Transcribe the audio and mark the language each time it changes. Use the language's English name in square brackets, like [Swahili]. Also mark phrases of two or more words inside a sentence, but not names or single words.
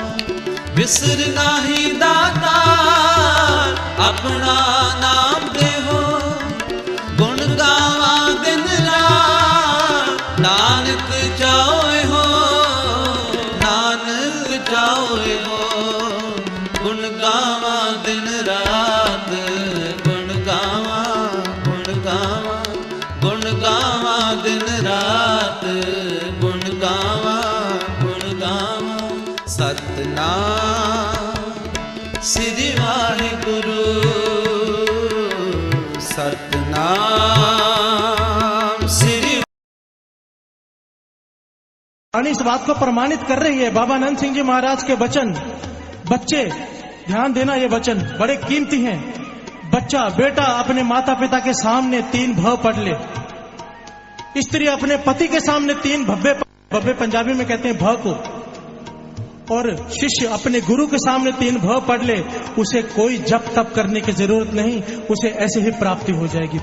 [Punjabi] ਵਿਸਰ ਨਾਹੀ ਦਾਤਾ ਅਪਣਾ ਨਾਮ ਦੇ ਹੋ, ਗੁਣ ਗਾਵਾ ਦਿਨ ਰਾਤ, ਨਾਨਕ ਚਾਓਏ ਹੋ, ਨਾਨਕ ਚਾਓਏ ਹੋ, ਗੁਣ ਗਾਵਾ ਦਿਨ ਰਾਤ, ਗੁਣ ਗਾਵਾ, ਗੁਣ ਗਾਵਾ, ਗੁਣ ਗਾਵਾ ਦਿਨ ਰਾਤ, ਗੁਣ ਗਾਵਾ, ਗੁਣ ਗਾਵਾ। [Hindi] सतनाम श्री वाहिगुरु, सतनाम श्री। वाणी इस बात को प्रमाणित कर रही है, बाबा नंद सिंह जी महाराज के वचन। बच्चे ध्यान देना, ये वचन बड़े कीमती हैं। बच्चा बेटा अपने माता पिता के सामने 3 भ पढ़ ले, स्त्री अपने पति के सामने 3 भव्य, भव्य पंजाबी में कहते हैं भ को, और शिष्य अपने गुरु के सामने 3 भ पढ़ ले, उसे कोई जप तप करने की जरूरत नहीं, उसे ऐसे ही प्राप्ति हो जाएगी।